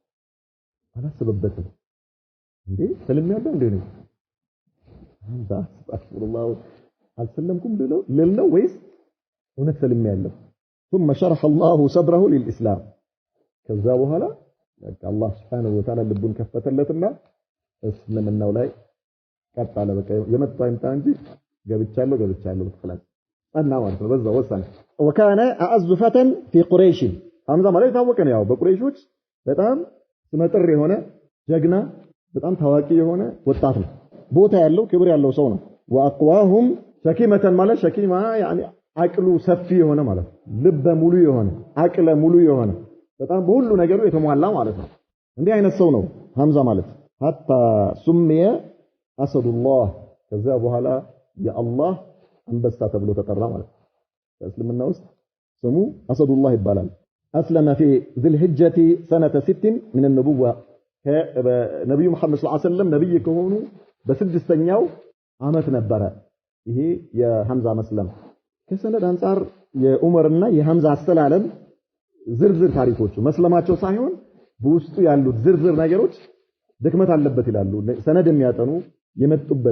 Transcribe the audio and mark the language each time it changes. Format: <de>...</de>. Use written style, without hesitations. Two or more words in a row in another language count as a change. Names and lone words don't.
<am>አላሰበበትም እንዴ ሰለሚያለው እንዴ ነው አንዛ አስተግፊሩላህ አልሰለምኩም ልለው ወይስ እውነት ሰለሚያለው</am> <ar>ثم شرح الله صدره للاسلام</ar> <am>ከዛ በኋላ አላህ</am> <ar>سبحانه وتعالى</ar> <am>ልቡን ከፈተለትና እስልምናው ላይ ቀጣለ በቃ የመጣው እንታ እንጂ ገብቻለሁ ተخلاص እና ማለት ነው በዛው ወሰነ</am> <ar>وكان اعز فتى في قريش</ar> <am>ሐምዛ ማለት ታወቀ ነው ያው በቁረይሾች በጣም ስመጥር የሆነ ጀግና በጣም ታዋቂ የሆነ ወጣት ነው ቦታ ያለው ክብር ያለው ሰው ነው</am> <ar>واقواهم شكيمه</ar> <am>ማለት ሸኪማ يعني አቅሉ ሰፊ የሆነ ማለት ልበ ሙሉ የሆነ አቅለ ሙሉ የሆነ በጣም በሁሉ ነገሩ የተሟላ ማለት ነው እንዲህ አይነት ሰው ነው ሐምዛ ማለት</am> <ar>حتى سمي اسد الله</ar> <am>ከዛ በኋላ የአላህ አንበሳ ተብሎ ተጠራ ማለት እስልምና ውስጥ ስሙ አሰዱላህ ይባላል</am> <ar>اسلم في ذي الحجه سنه 6 من النبوه</ar> <am>ከነብዩ መሐመድ</am> <ar>صلى الله عليه وسلم</ar> <am>ነብይ ከሆኑ በስድስተኛው አመት ነበረ ይሄ የሐምዛ መስለም ከሰነድ አንፃር የዑመርና የሐምዛ አስተላለም ዝርዝር ታሪኮቹ መስለማቸው ሳይሆን በውስጡ ያሉት ዝርዝር ነገሮች ድክመት አለበት ይላሉ ሰነድ የሚያጠኑ የመጡበት</am>